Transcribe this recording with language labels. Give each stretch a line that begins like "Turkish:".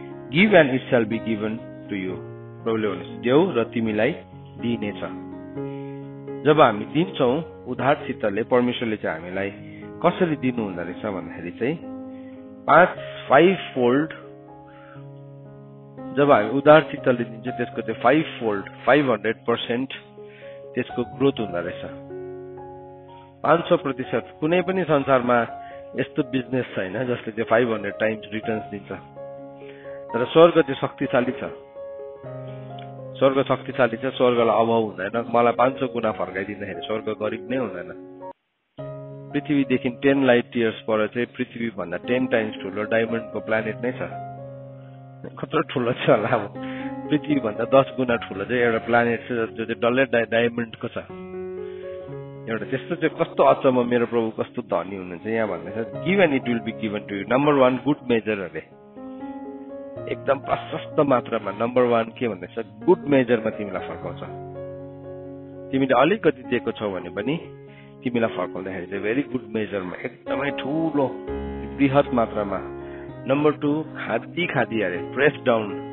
English: Give and it shall be given to you.
Nepali: प्रभुले भन्नुहुन्छ देऊ र तिमीलाई दिइनेछ। जब हामी दिन्छौँ उधार चित्तले, परमेश्वरले चाहिँ हामीलाई कसरी दिनु हुँदो रहेछ भन्दाखेरि चाहिँ 5 फोल्ड। जब हामी उधार चित्तले दिन्छौँ त्यसको चाहिँ 5 फोल्ड 500% त्यसको ग्रोथ हुँदो रहेछ। 500%। कुनै पनि संसारमा यस्तो बिजनेस छैन जसले चाहिँ 500 टाइम्स रिटर्न्स दिन्छ। तर स्वर्ग चाहिँ शक्तिशाली छ, स्वर्ग शक्तिशाली छ, स्वर्गलाई अभाव हुँदैन। मलाई 500 गुणा फर्काइदिँदाखेरि स्वर्ग गरिब नै हुँदैन। पृथ्वीदेखि 10 लाइट इयर्स पर चाहिँ पृथ्वी भन्दा 10 टाइम्स ठुलो डायमन्डको प्लानेट नै छ। कत्रो ठुलो छ होला, अब पृथ्वी भन्दा 10 गुणा ठुलो चाहिँ एउटा प्लानेट छ जो चाहिँ डल्लै डायमन्डको छ। एउटा त्यस्तो चाहिँ कस्तो अचम्म, मेरो प्रभु कस्तो धनी हुनुहुन्छ। यहाँ भन्दैछ
English: Give and it will be given to you.
Nepali: Number 1 good major अरे, एकदम प्रशस्त मात्रामा। नम्बर 1 के भन्दैछ, गुड मेजरमा तिमीलाई फर्काउँछ। तिमीले अलिकति दिएको छौ भने पनि तिमीलाई फर्काउँदाखेरि चाहिँ भेरी गुड मेजरमा, एकदमै ठुलो बृहत मात्रामा। नम्बर 2 खादी अरे,
English: Press down.